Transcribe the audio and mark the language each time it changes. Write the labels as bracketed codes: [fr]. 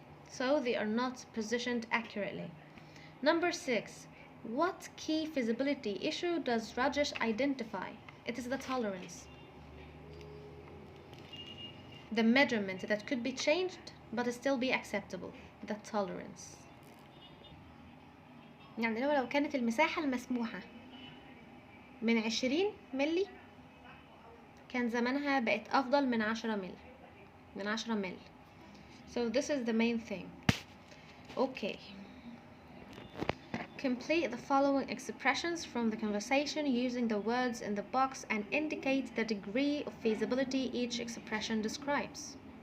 [en] So they are not positioned accurately. Number 6. What key feasibility issue does Rajesh identify? It is the tolerance. The measurement that could be changed but still be acceptable. The tolerance. [ar] يعني لو كانت المساحة المسموحة من 20 ملي كان زمانها بقت أفضل من 10 ملي. [en] So this is the main thing. Okay. Complete the following expressions from the conversation using the words in the box and indicate the degree of feasibility each expression describes.